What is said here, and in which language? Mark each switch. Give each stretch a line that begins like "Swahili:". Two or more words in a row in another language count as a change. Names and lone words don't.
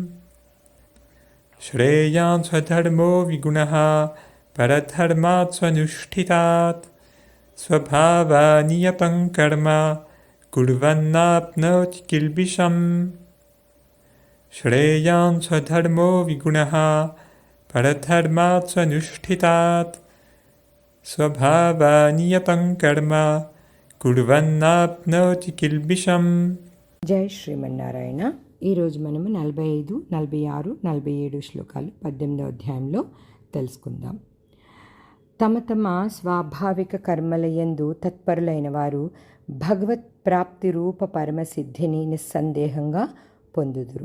Sanskrit: श्रेयान् स्वधर्मो विगुणः परधर्मात् स्वनुष्ठितात् स्वभावानियतं कर्म कुर्वन्नाप्नोति किल्बिषम्। श्रेयान् स्वधर्मो विगुणः परधर्मात् स्वनुष्ठितात् स्वभावानियतं कर्म कुर्वन्नाप्नोति किल्बिषम्।
Telugu: జై శ్రీమన్నారాయణ. ఈరోజు మనము 45, 46, 47 శ్లోకాలు 18వ అధ్యాయంలో తెలుసుకుందాం. తమ తమ స్వాభావిక కర్మలయందు తత్పరులైన వారు భగవత్ ప్రాప్తి రూప పరమసిద్ధిని నిస్సందేహంగా పొందుదురు.